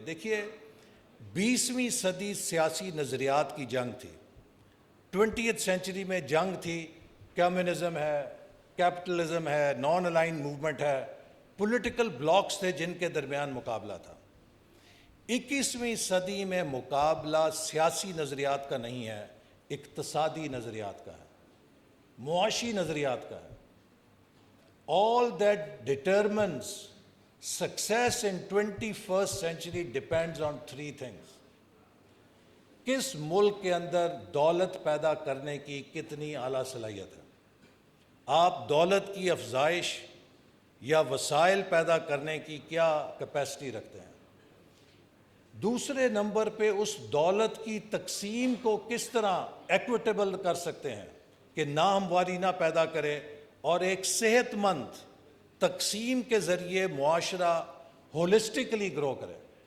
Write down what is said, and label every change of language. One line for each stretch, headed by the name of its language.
Urdu: دیکھیے 20ویں صدی سیاسی نظریات کی جنگ تھی, 20th سینچری میں جنگ تھی, کمیونزم ہے, کیپٹلزم ہے, نان الائن موومنٹ ہے, پولیٹیکل بلاکس تھے جن کے درمیان مقابلہ تھا. 21ویں صدی میں مقابلہ سیاسی نظریات کا نہیں ہے, اقتصادی نظریات کا ہے, معاشی نظریات کا ہے.
English: All that determines success in 21st century depends on 3 things.
Urdu: کس ملک کے اندر دولت پیدا کرنے کی کتنی اعلیٰ صلاحیت ہے. آپ دولت کی افزائش یا وسائل پیدا کرنے کی کیا کیپیسٹی رکھتے ہیں. دوسرے نمبر پہ اس دولت کی تقسیم کو کس طرح ایکویٹیبل کر سکتے ہیں کہ ناہمواری نہ پیدا کرے اور ایک صحت مند تقسیم کے ذریعے معاشرہ ہولسٹکلی گرو کرے.